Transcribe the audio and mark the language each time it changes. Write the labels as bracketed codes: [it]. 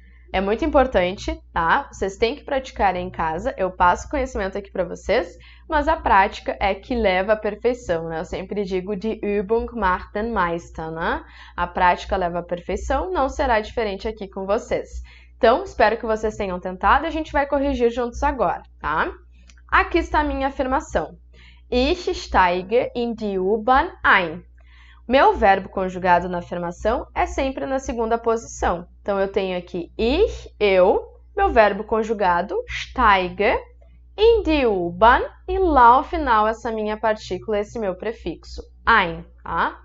[pt] É muito importante, tá? Vocês têm que praticar em casa, eu passo conhecimento aqui para vocês, mas a prática é que leva à perfeição, né? Eu sempre digo [de] die Übung macht den Meister, [pt] né? A prática leva à perfeição, não será diferente aqui com vocês. Então, espero que vocês tenham tentado e a gente vai corrigir juntos agora, tá? Aqui está a minha afirmação. [de] Ich steige in die U-Bahn ein. [pt] Meu verbo conjugado na afirmação é sempre na segunda posição. Então, eu tenho aqui ich, eu, meu verbo conjugado, steige, [de] in die U-Bahn, [pt] e lá ao final essa minha partícula, esse meu prefixo, ein, tá?